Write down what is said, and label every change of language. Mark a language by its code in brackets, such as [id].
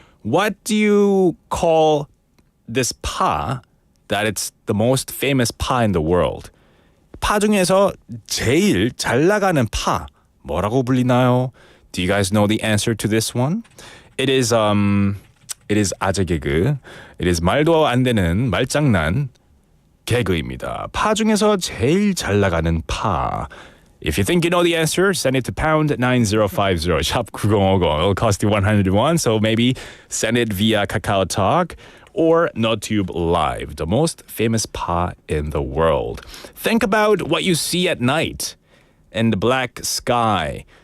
[en] What do you call this 파 that it's the most famous 파 in the world? [ko] 파 중에서 제일 잘 나가는 파 뭐라고 불리나요? [en] Do you guys know the answer to this one? It is 아재 개그. [ko] It is 말도 안 되는 말장난 개그입니다. 파 중에서 제일 잘 나가는 파. [en] If you think you know the answer, send it to pound 9050 shop 9050. It'll cost you 101, so maybe send it via Kakao Talk or NoTube Live, the most famous pa in the world. Think about what you see at night in the black sky.